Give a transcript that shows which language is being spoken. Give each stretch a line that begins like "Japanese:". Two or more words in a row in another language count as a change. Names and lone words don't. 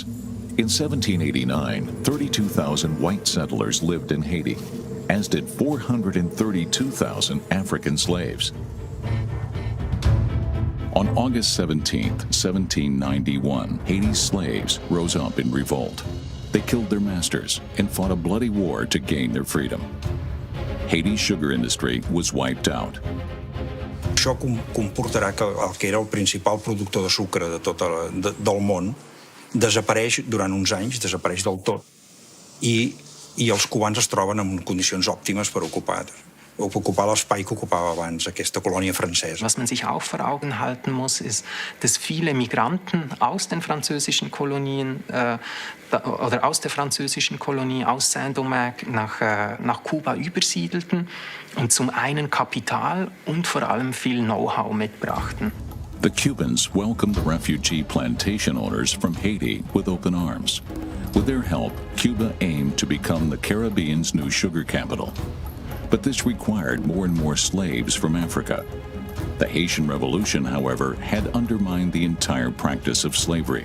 English: In 1789, 32,000 white settlers lived in Haiti, as did 432,000 African slaves. On August 17, 1791, Haiti's slaves rose up in revolt. They killed their masters and fought a bloody war to gain their freedom. Haiti's sugar industry was wiped out.
Catalan: Això comportarà que el que era el principal productor de sucre del món desapareix durant uns anys, desapareix del tot. I els cubans es troben en condicions òptimes per ocupar l'espai que ocupava abans aquesta colònia francesa.
German: Was man sich auch vor Augen halten muss, ist, dass viele Migranten aus den französischen Kolonien oder aus der französischen Kolonie aus Saint-Domingue nach Kuba übersiedelten und zum einen Kapital und vor allem viel Know-how mitbrachten.
English: The Cubans welcomed the refugee plantation owners from Haiti with open arms. With their help, Cuba aimed to become the Caribbean's new sugar capital. But this required more and more slaves from Africa. The Haitian Revolution, however, had undermined the entire practice of slavery.